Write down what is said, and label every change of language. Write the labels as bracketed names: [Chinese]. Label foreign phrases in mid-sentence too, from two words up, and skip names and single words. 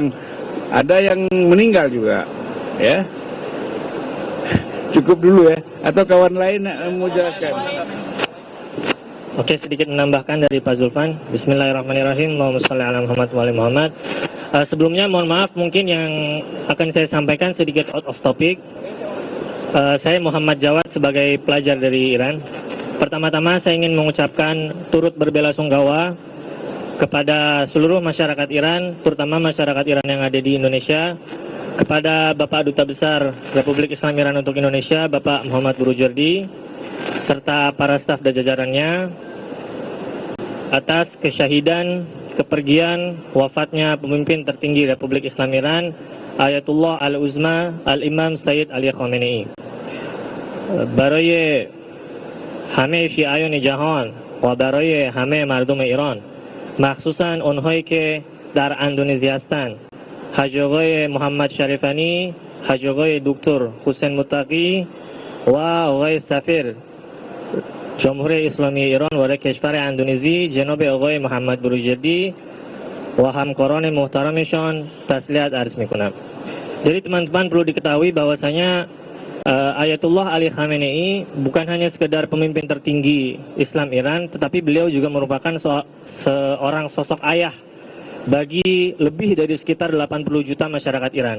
[Indonesian] Ada yang meninggal juga, ya. Cukup dulu ya, atau kawan lain mau jelaskan? Oke, sedikit menambahkan dari Pak Zulfan. [Arabic] بسم الله الرحمن الرحيم. اللهم صل على محمد وآل محمد. [Indonesian] Sebelumnya mohon maaf mungkin yang akan saya sampaikan sedikit [English] out of topic. [Indonesian] Saya Muhammad Jawad sebagai pelajar dari Iran. Pertama-tama saya ingin mengucapkan turut berbelasungkawa kepada seluruh masyarakat Iran, terutama masyarakat Iran yang ada di Indonesia, kepada Bapak Duta Besar Republik Islam Iran untuk Indonesia, Bapak Muhammad Burujerdi, serta para staf dan jajarannya, atas kesyahidan, kepergian wafatnya pemimpin tertinggi Republik Islam Iran, Ayatullah Al-Uzma Al-Imam Sayyid Ali Khamenei. [Persian] برای همه شیعیان جهان و برای همه مردم ایران، مخصوصا اونهایی که در اندونزی هستند، حاج آقای محمد شریفانی، حاج آقای دکتر حسین متقی و آقای سفیر جمهوری اسلامی ایران و کشور اندونزی جناب آقای محمد بروجردی و همکاران محترمشان تسلیت عرض میکنم. [Indonesian] Jadi teman-teman perlu diketahui bahwasanya Ayatullah Ali Khamenei bukan hanya sekedar pemimpin tertinggi Islam Iran, tetapi beliau juga merupakan seorang sosok ayah bagi lebih dari sekitar 80 juta masyarakat Iran.